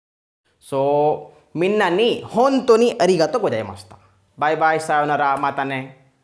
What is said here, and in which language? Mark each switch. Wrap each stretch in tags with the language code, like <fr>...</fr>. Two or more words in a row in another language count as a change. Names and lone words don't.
<ja>そう みんな に 本当 に ありがとう ございます. バイバイ、さようなら、またね.</ja>